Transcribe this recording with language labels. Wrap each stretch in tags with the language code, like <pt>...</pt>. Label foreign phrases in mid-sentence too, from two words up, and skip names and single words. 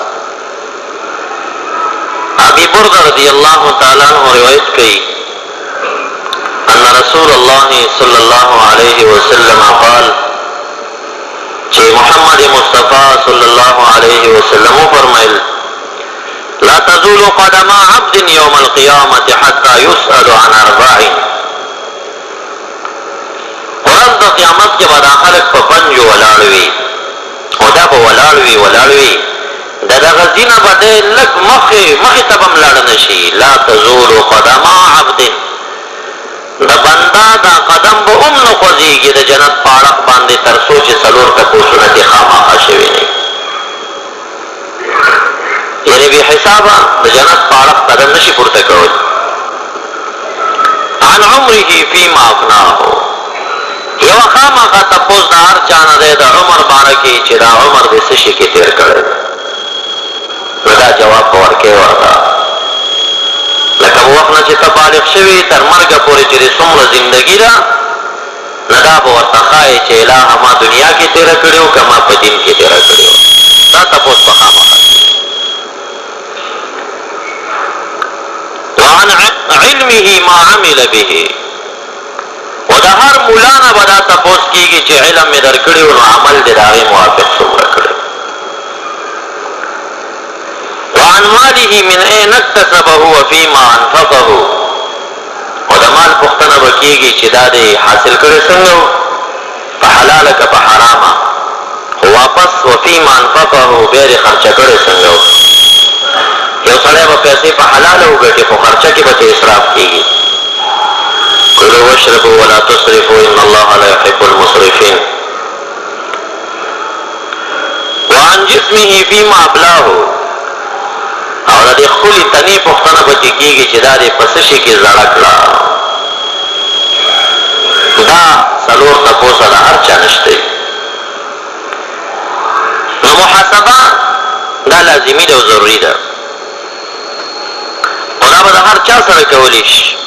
<ar>ابي برده رضی الله تعالی عنہ</ar> <ps>روایت کوي</ps> <ar>ان رسول الله صلی الله علیه وسلم قال چې محمد مصطفی صلی الله علیه وسلم فرمایل لا تزول قدم عبد يوم القيامة حتى يسأل عن اربع.</ar> <ps>ورځ د قیامت کې به دا خلک په پنجو ولاړ وي، او دا به ولاړ وي د دغه ځینه به دی لږ مخې ته به هم لاړ نه شي.</ps> <ar>لا تزول قدم عبد،</ar> <ps>د بنده دا قدم به هم نه خوځېږي د جنت په اړخ باندې تر څو چې څلور تپوسونه دې خامخا شوي نه، یعنې بې حسابه د جنت په اړخ قدم نشي پورته کولی.</ps> <ar>عن عمره فيما افناه،</ar> <ps>یوه خامخا تپوس د هر چا نه دی د عمر باره کې چې دا عمر دې څه شي کې تېر کړی، نو دا جواب به ورکوې ورته لکه وخت نه چې ته بالغ شوي تر مرګه پورې چې دې څومره زندګي ده، نو دا به ورته ښایي چې الهه ما دنیا کې تېره کړې وو که ما په دین کې تېره کړې وو. دا تپوس به خامخا.</ps> <ar>وعن علمه ما عمل به،</ar> <ps>و د هر مولا نه به دا تپوس کېږي چې علم مې درکړی و نو عمل دې د هغې موافق څومره کړی.</ps> <ar>وعن ماله من اين اكتسبه وفيما انفقه،</ar> <ps>و د مال پوښتنه به کېږي چې دا دې حاصل کړی څنګه و، په حلاله که په حرامه، خو واپس</ps> <ar>وفيما انفقه</ar> <ps>بیا دې خرچه کړی څنګه و. یو سړی به پیسې په حلاله وګټي خو خرچه کې به ترې اسراف کېږي.</ps> <ar>کلوا واشربوا ولا تسرفوا ان الله لا يحب المسرفين. وعن جسمه فيما ابلاه،</ar> <ps>او د دې خپلې تنې پوښتنه به چې کېږي چې دا دې په څه شي کې زړه کړه. دا څلور تپوسه د هر چا نشته. نو محاسبه دا لازمي ده او ضروري ده، او دا به د هر چا سره کولی شي.</ps>